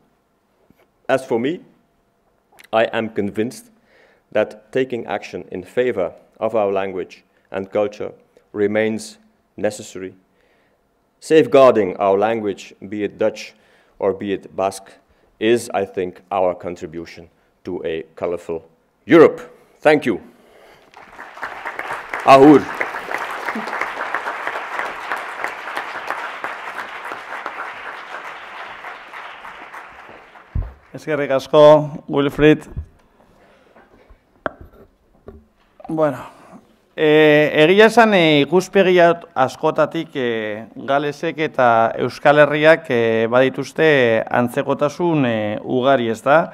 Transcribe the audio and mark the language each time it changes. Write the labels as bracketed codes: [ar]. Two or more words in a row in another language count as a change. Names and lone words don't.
[en] As for me, I am convinced that taking action in favor of our language and culture remains necessary. Safeguarding our language, be it Dutch or be it Basque, is, I think, our contribution to a colorful Europe. Thank you. Ahur. [eu] Eskerrik asko, Wilfried. Bueno, egia esan ikuspegi askotatik Galesek eta Euskal Herriak badituzte antzekotasun ugari, ez da?